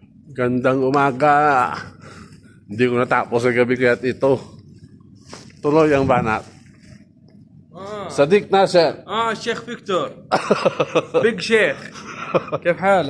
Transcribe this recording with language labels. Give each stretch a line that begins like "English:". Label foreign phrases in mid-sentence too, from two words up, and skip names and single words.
Filipino: Gandang umaga. Hindi ko natapos sa gabi kaya't ito. Tuloy ang banat.
Arabic: صديق ناصر. الشيخ فيكتور. بيج شيخ. كيف حالك؟